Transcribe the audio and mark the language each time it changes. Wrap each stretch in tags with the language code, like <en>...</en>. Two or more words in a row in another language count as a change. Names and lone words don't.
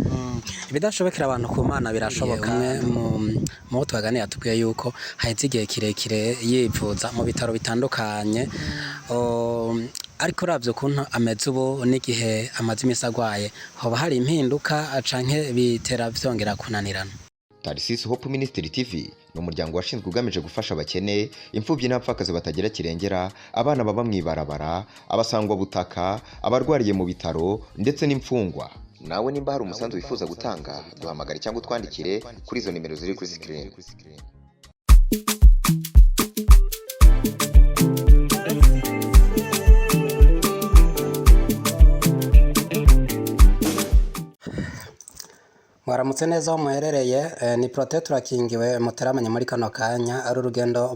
<rn>ibidashobokera abantu ku Mana birashoboka mu twaganira tubwiye yuko haheze igihe kirekire yivuza mu bitaro bitandukanye ariko uravye ukuntu ameze ubu n'igihe amaze imisi agwaye hoba hari impinduka canke bitera vyongera kunanirana.</rn> <rw>Tarisisi Hope Ministry TV ni umuryango washinzwe ugamije gufasha abakene, imfubyi n'abapfakazi batagera kirengera, abana baba mwibarabara, abasangwa butaka, abarwariye mu bitaro ndetse n'imfungwa. Nawe nimba hari umusanzu wifuza gutanga, duhamagare cyangwa twandikire kuri izo nimero ziri kuri screen.</rw> <rn>Mwaramutse neza aho muherereye ni Prote turakingiwe muteramanye muri kano kanya ari urugendo</rn>